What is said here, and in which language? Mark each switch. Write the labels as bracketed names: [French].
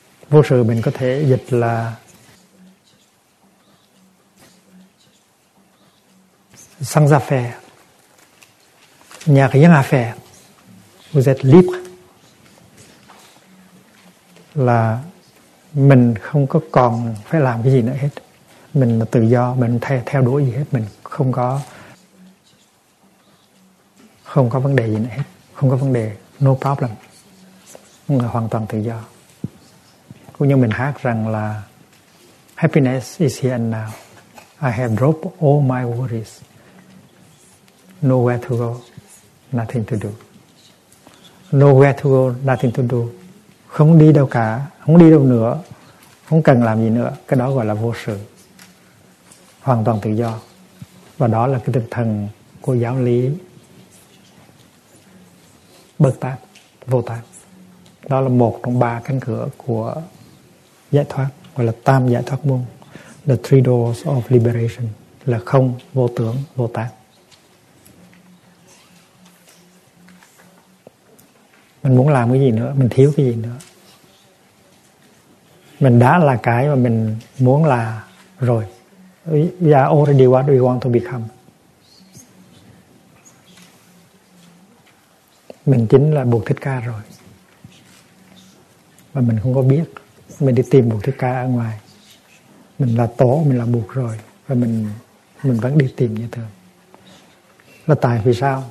[Vietnamese] Vô sự mình có thể dịch là [French] sans affaire, n'y a rien à faire, vous êtes libre, [Vietnamese] là mình không có còn phải làm cái gì nữa hết, mình là tự do, mình theo đuổi gì hết, mình không có vấn đề gì nữa hết, không có vấn đề, [English] no problem, [Vietnamese] người hoàn toàn tự do. Cũng như mình hát rằng là [English] happiness is here and now, I have dropped all my worries, nowhere to go, nothing to do. Nowhere to go, nothing to do. [Vietnamese] Không đi đâu cả, không đi đâu nữa, không cần làm gì nữa. Cái đó gọi là vô sự, hoàn toàn tự do. Và đó là cái tinh thần của giáo lý Bất Tát, Vô Tát. Đó là một trong ba cánh cửa của giải thoát, gọi là tam giải thoát môn, [English] the three doors of liberation, [Vietnamese] là không, vô tưởng, vô tác. Mình muốn làm cái gì nữa? Mình thiếu cái gì nữa? Mình đã là cái mà mình muốn là rồi. [English] We are already what we want to become. [Vietnamese] Mình chính là Bụt Thích Ca rồi. Và mình không có biết, mình đi tìm Bụt Thích Ca ở ngoài. Mình là Tổ, mình là Bụt rồi. Và mình vẫn đi tìm như thường. Là tại vì sao?